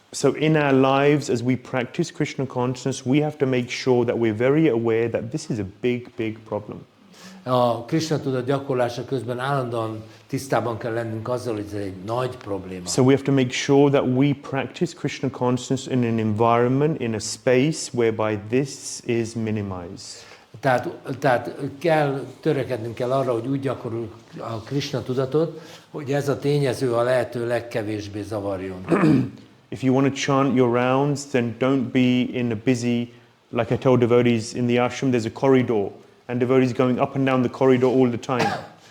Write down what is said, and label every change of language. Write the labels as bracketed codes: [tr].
[en] So in our lives, as we practice Krishna consciousness, we have to make sure that we're very aware that this is a big, big problem. [hu] A Krishna tudat gyakorlása közben állandóan tisztában kell lennünk azzal, hogy ez egy nagy probléma. [en] So we have to make sure that we practice Krishna consciousness in an environment, in a space whereby this is minimized. [hu] Tehát törekednünk kell arra, hogy úgy gyakoroljuk a Krishna tudatot, hogy ez a tényező a lehető legkevésbé zavarjon. [en] If you want to chant your rounds, then don't be in a busy, like I tell devotees in the ashram, there's a corridor, and devotees going up and down the corridor all the time.